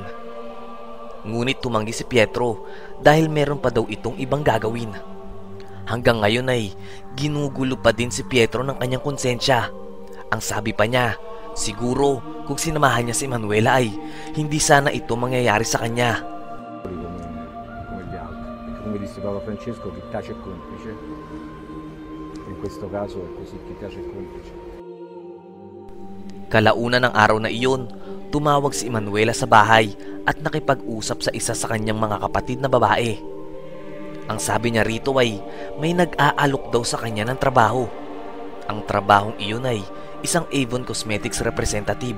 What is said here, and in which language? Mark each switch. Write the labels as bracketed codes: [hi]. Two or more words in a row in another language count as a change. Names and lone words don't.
[tl] Ngunit tumanggi si Pietro dahil meron pa daw itong ibang gagawin. Hanggang ngayon ay ginugulo pa din si Pietro ng kanyang konsensya. Ang sabi pa niya, siguro kung sinamahan niya si Emanuela ay hindi sana ito mangyayari sa kanya. [it] Come disse Papa Francesco, chi tace è complice. In questo caso è così, chi tace è complice. [tl] Kalaunan ng araw na iyon, tumawag si Emanuela sa bahay at nakipag-usap sa isa sa kanyang mga kapatid na babae. Ang sabi niya rito ay may nag-aalok daw sa kanya ng trabaho. Ang trabahong iyon ay isang Avon Cosmetics representative.